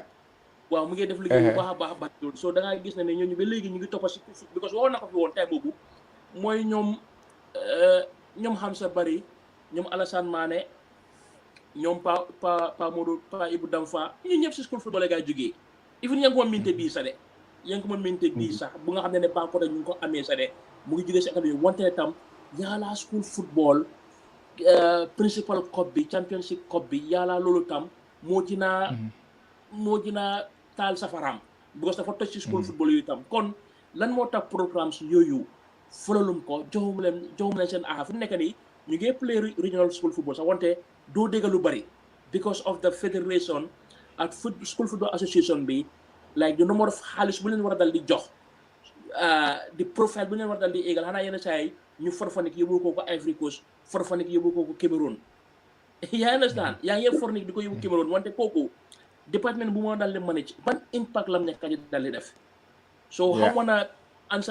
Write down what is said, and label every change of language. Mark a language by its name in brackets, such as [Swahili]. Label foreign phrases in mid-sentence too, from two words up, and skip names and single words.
[Wolof] waaw mu ngi def liggéey bu baax a baax loolu so da ngaa gis ne ñooñu ba léegi ñu ngi toppa si because waxoon na ko fi woon tey boobu mooy ñoom Hamza Bari ñoom Alassane Mané ñoom pa Modou pa Ibou Damfa ñun ñëpp si [English] school football [Wolof] gaa jógee even yaa ngi ko ma minte bii sax de yaa ngi ko ma minte bii sax bu nga xam ne Banko ñu ngi ko amee sax de mu ngi jógee si académie wante ne tam yàlla [English] school football principal cup [Wolof] bi [English] championship cup [Wolof] bi yàlla loolu tam moo dina taal safaraam because dafa toj ci [English] school football [Wolof] yooyu tam kon lan moo tax programme yooyu fëlalum ko joxum leen seen fu nekk nii ñu ngi [English] play regional school football [Wolof] sax wante doo dégg lu bari [English] because of the federation [Wolof] ak [English] school football association [Wolof] bi [English] like the number of [Wolof] xaalis bu leen war a dal di jox di profile bu leen war a dal di égal xanaa yenn saa yi ñu Farfanick yóbbu ko Ivory Coast Farfanick yóbbu ko Cameroun yaa understand yaa ngi Farfanick di ko yóbbu Cameroun wante kooku département bu moo dal di manage ban impact lam nekk di dal di def so xaw ma answer